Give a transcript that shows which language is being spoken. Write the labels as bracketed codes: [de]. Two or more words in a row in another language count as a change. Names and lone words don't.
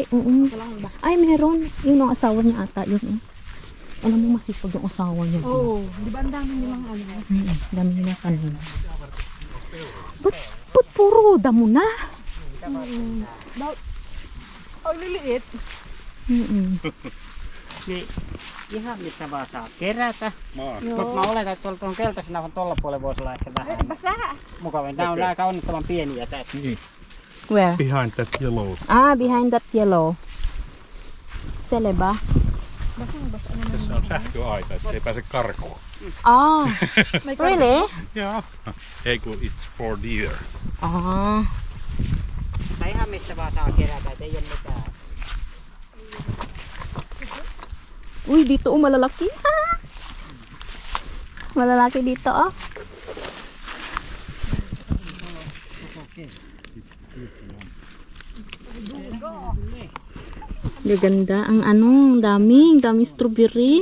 [tl] Walang ba? Ay, meron. Yun ang asawa niya ata. Yun, oh. Alam mo, masipag yung asawa niya. Oo, di ba ang dami nilang ano? Dami nilang kanina. Ba't puro damo na? Ang liliit. [fi] Ihan missä vaan saa kerätä. Mutta mä oletan, että tuolla tuon keltaisena kun tuolla puolella voisi olla ehkä vähän [tl] Basa. [fi] mukavin. Nämä on aika onnettoman pieniä tässä. [en] Where? Behind that yellow. Behind that yellow. [tl] Sele ba? [fi] Tässä on sähköaita, ettei pääse karkuun. [en] Really? [fi] Joo. Ei kun [en] it's for deer. [fi] Mutta ihan missä vaan saa kerätä, et ei ole mitään. [tl] Uy, dito malalaki. Malalaki dito, oh. Ganda ang daming strawberry.